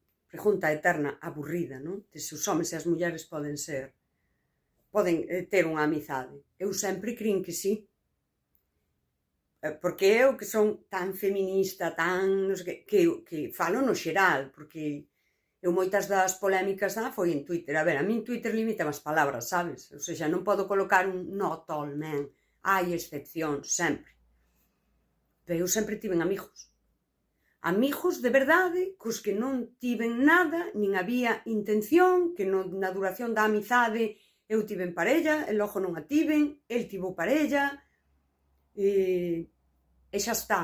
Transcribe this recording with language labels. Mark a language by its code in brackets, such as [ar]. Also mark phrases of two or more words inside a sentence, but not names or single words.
[gl] pregunta eterna, aburrida, non? De se os homes e as mulleres poden ter unha amizade. Eu sempre crin que sí. Porque eu que son tan feminista, tan non sei que falo no xeral, porque eu moitas das polémicas foi en Twitter. A ver, a min Twitter limita as palabras, sabes? [pt] Ou seja, [gl] non podo colocar un [en] not all men. [gl] Hai excepcións, sempre. Pero eu sempre tiven amigos. Amigos de verdade, cos que non tiven nada, nin había intención, que na duración da amizade eu tiven parella, e logo non a tiven, el tivo parella, e xa está.